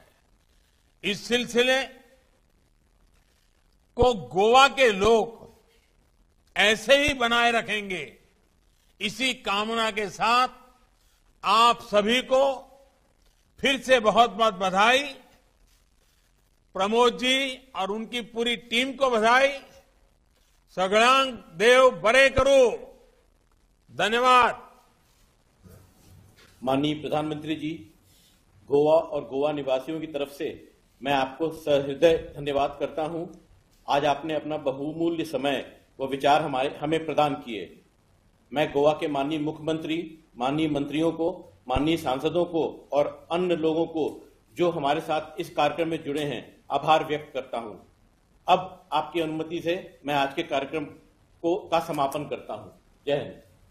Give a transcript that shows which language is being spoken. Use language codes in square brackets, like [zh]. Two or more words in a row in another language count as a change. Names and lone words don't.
[hi] इस सिलसिले को गोवा के लोग ऐसे ही बनाए रखेंगे, इसी कामना के साथ आप सभी को फिर से बहुत बहुत बधाई। प्रमोद जी और उनकी पूरी टीम को बधाई। [kok] सगळांक देव बरे करो। [hi] धन्यवाद। माननीय प्रधानमंत्री जी, गोवा और गोवा निवासियों की तरफ से मैं आपको सहृदय धन्यवाद करता हूं। आज आपने अपना बहुमूल्य समय व विचार हमें प्रदान किए। मैं गोवा के माननीय मुख्यमंत्री, माननीय मंत्रियों को, माननीय सांसदों को और अन्य लोगों को जो हमारे साथ इस कार्यक्रम में जुड़े हैं, आभार व्यक्त करता हूं। अब आपकी अनुमति से मैं आज के कार्यक्रम का समापन करता हूं। जय हिंद।